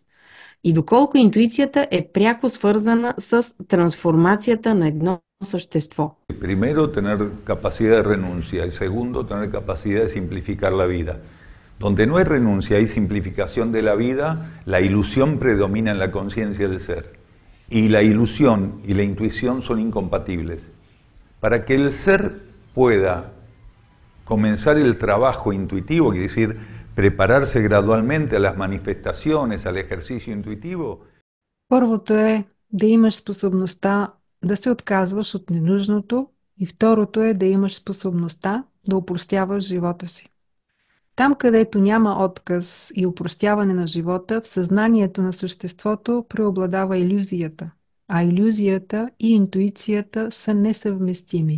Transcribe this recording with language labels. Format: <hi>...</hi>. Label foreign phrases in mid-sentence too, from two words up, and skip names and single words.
<bg>И доколко интуицията е пряко свързана с трансформацията на едно същество?</bg> <es>Primero, tener capacidad de renuncia y segundo, tener capacidad de simplificar la vida. Donde no hay renuncia y simplificación de la vida, la ilusión predomina en la conciencia del ser. Y la ilusión y la intuición son incompatibles. Para que el ser pueda comenzar el trabajo intuitivo, quiere decir, prepararse gradualmente a las manifestaciones, al ejercicio intuitivo.</es> <bg>Първото е да имаш способността да се отказваш от ненужното и второто е да имаш способността да опростяваш живота си. Там, където няма отказ и опростяване на живота, в съзнанието на съществото преобладава илюзията, а илюзията и интуицията са несъвместими.</bg>